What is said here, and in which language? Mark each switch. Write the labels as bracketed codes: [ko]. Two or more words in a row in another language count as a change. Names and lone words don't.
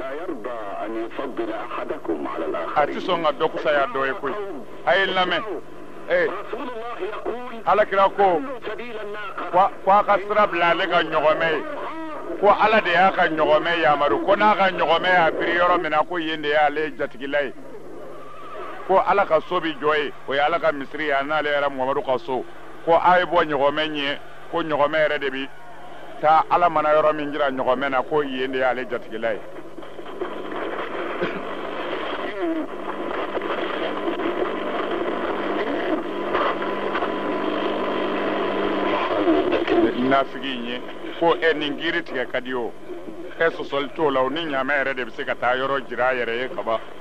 [bm] a ti sɔn ka dɔ kusaya dɔ ye koyi a ye lamɛn ala kira ko a ka sira bila ale ka ɲɔgɔmɛ ye ko ala de y'a ka ɲɔgɔmɛ yamaru ko n'a ka ɲɔgɔmɛ y'a biri yɔrɔ min na ko yen de y'ale jatigila ye ko ala ka so bi jɔ ye o ye ala ka misiri ye a n'ale yɛrɛ muhamadu ka so ko ay bo ɲɔgɔmɛ ɲɛ ko ɲɔgɔmɛ yɛrɛ de bi taa ala mana yɔrɔ min jira ɲɔgɔmɛ na ko yen de y'ale jatigila ye nafigi in ye ko nin giri tigɛ ka di o sɔsɔli t'o la o ni ɲaamɛ yɛrɛ de bɛ se ka taa yɔrɔ jira a yɛrɛ ye kaba